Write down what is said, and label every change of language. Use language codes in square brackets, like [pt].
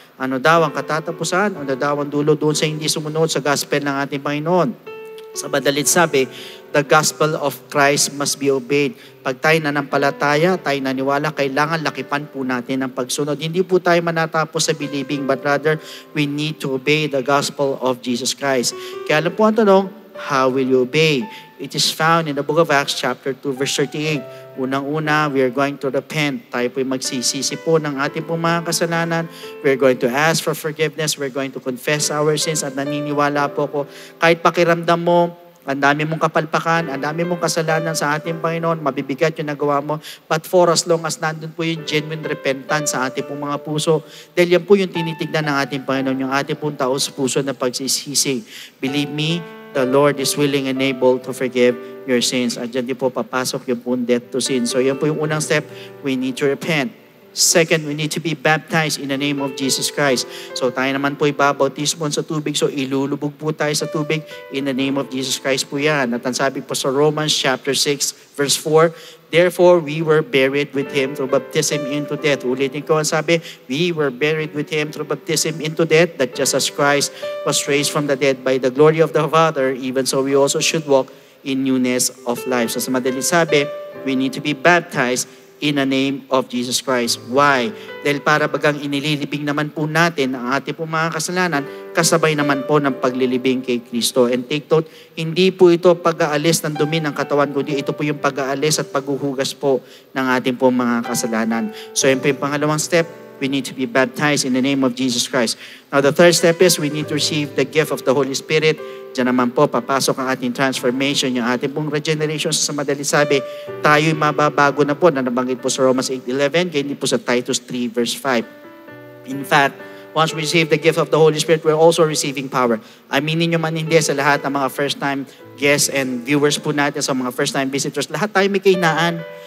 [tl] Ano daw ang katatapusan? Ano daw ang dulo doon sa hindi sumunod sa gospel ng ating Panginoon? Sa madalit sabi, [en] the gospel of Christ must be obeyed. [tl] Pag tayo nanampalataya, tayo naniwala, kailangan lakipan po natin ang pagsunod. Hindi po tayo manatapos sa [en] believing, but rather, we need to obey the gospel of Jesus Christ. [tl] Kaya alam po ang tanong, [en] how will you obey? It is found in the book of Acts chapter 2 verse 38. [tl] Unang-una, [en] we are going to repent. [tl] Tayo po'y magsisisi po ng ating pong mga kasalanan. [en] We are going to ask for forgiveness. We are going to confess our sins. [tl] At naniniwala po ko, kahit pakiramdam mo, ang dami mong kapalpakan, ang dami mong kasalanan sa ating Panginoon, mabibigat yung nagawa mo. [en] But for as long as [tl] nandun po yung [en] genuine repentance [tl] sa ating pong mga puso, dahil yan po yung tinitignan ng ating Panginoon, yung ating pong taos puso na pagsisisi. [en] Believe me, the Lord is willing and able to forgive your sins. [tl] At dyan din po papasok yung pong [en] death to sin. [tl] So yan po yung unang step, [en] we need to repent. Second, we need to be baptized in the name of Jesus Christ. [tl] So tayo naman po ibabautismo sa tubig. So ilulubog po tayo sa tubig [en] in the name of Jesus Christ [tl] po yan. At ang sabi po sa Romans chapter 6 verse 4, [en] therefore we were buried with Him through baptism into death. [tl] Ulitin ko ang sabi, [en] we were buried with Him through baptism into death, that just as Christ was raised from the dead by the glory of the Father, even so we also should walk in newness of life. [tl] So sa madaling sabi, [en] we need to be baptized in the name of Jesus Christ. Why? [tl] Dahil para bagang inililibing naman po natin ang ating po mga kasalanan, kasabay naman po ng paglilibing kay Kristo. [en] And take note, [tl] hindi po ito pag-aalis ng dumi ng katawan, kundi ito po yung pag-aalis at paghuhugas po ng ating po mga kasalanan. So yun po yung pangalawang step, [en] we need to be baptized in the name of Jesus Christ. Now the third step is we need to receive the gift of the Holy Spirit. [tl] Diyan naman po, papasok ang ating transformation, yung ating pong regeneration. Sa madali sabi, tayo'y mababago na po, na nabanggit po sa Romans 8:11, kaya hindi po sa Titus 3 verse 5. [en] In fact, once we receive the gift of the Holy Spirit, we're also receiving power. [tl] Aminin nyo man hindi sa lahat ng mga [en] first-time guests and viewers [tl] po natin, sa mga [en] first-time visitors, [tl] lahat tayo may kahinaan.